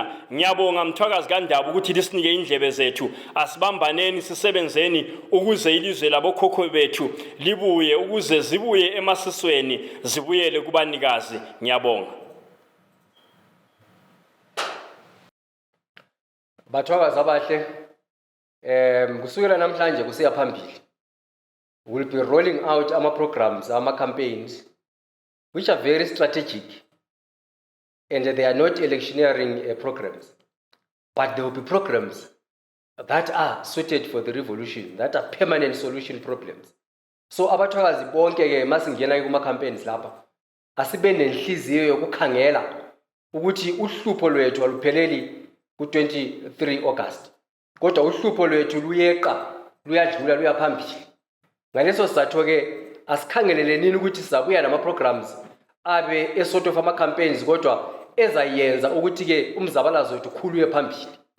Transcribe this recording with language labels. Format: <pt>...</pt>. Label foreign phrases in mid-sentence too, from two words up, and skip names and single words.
<nd>Ngiyabonga mthwakazi kaNdaba ukuthi lisinike indlebe zethu asibambaneni sisebenzeni ukuze ilizwe labokhokho bethu libuye ukuze zibuye emasisweni zibuyele kubanikazi. Ngiyabonga. Bathwakazi abahle, kusukela namhlanje kusiya phambili,</nd> <en>we'll be rolling out programs, campaigns, which are very strategic, and they are not electioneering programs, but there will be programs that are suited for the revolution, that are permanent solution problems.</en> <nd>So abathwakazi bonke ke masingena kuma campaigns lapha, asibe nenhliziyo yokukhangela ukuthi uhlupho lwethu alupheleli ku-23 August. Kodwa uhlupho lwethu luyeqa, luyadlula, luyaphambili. Ngaleso sizathu ke asikhangeleleni ukuthi sizabuya nama programs abe</nd> <en>esort of campaigns</en> <nd>kodwa ezayenza ukuthi ke umzabalazo wethu khuluye phambili.</nd>